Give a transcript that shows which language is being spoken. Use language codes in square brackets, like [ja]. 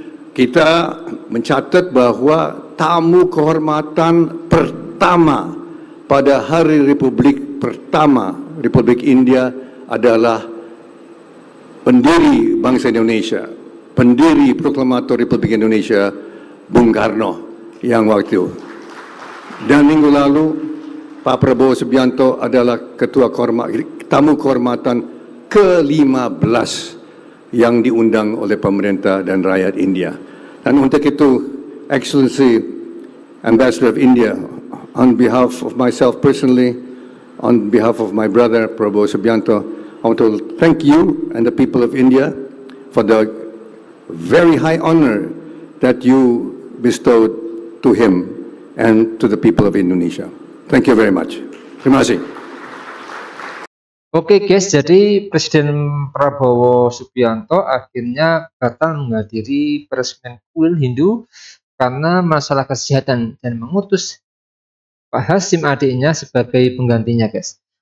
[id] Kita mencatat bahawa tamu kehormatan pertama pada Hari Republik pertama Republik India adalah pendiri bangsa Indonesia, pendiri proklamator Republik Indonesia, Bung Karno yang waktu itu. Dan minggu lalu Pak Prabowo Subianto adalah tamu kehormatan ke-15 yang diundang oleh pemerintah dan rakyat India. Dan untuk itu, [en] Excellency Ambassador of India, on behalf of myself personally, on behalf of my brother Prabowo Subianto, I want to thank you and the people of India for the very high honor that you bestowed to him and to the people of Indonesia. Thank you very much. [id] Terima kasih. Oke guys, jadi Presiden Prabowo Subianto akhirnya batal menghadiri peresmian kuil Hindu karena masalah kesehatan dan mengutus Pak Hasyim adiknya sebagai penggantinya guys.